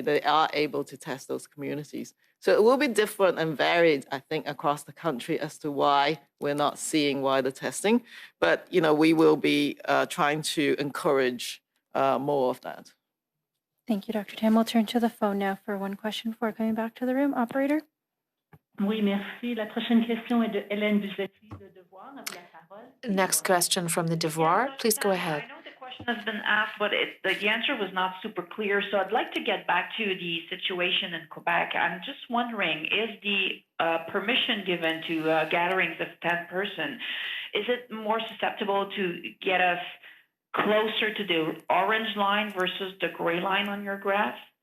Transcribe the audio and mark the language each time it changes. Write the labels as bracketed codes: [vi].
[en] They are able to test those communities. So it will be different and varied, I think, across the country as to why we're not seeing wider testing. But, we will be trying to encourage more of that. Thank you, Dr. Tam. We'll turn to the phone now for one question before coming back to the room. Operator? [fr] Oui, merci. La prochaine question est de Hélène Buzetti de Devoir. Vous la parole. [en] Next question from the Devoir. Please go ahead. I know the question has been asked, but the answer was not super clear. So I'd like to get back to the situation in Quebec. I'm just wondering, is the permission given to gatherings of 10 person, is it more susceptible to get us closer to the orange line versus the gray line on your graph?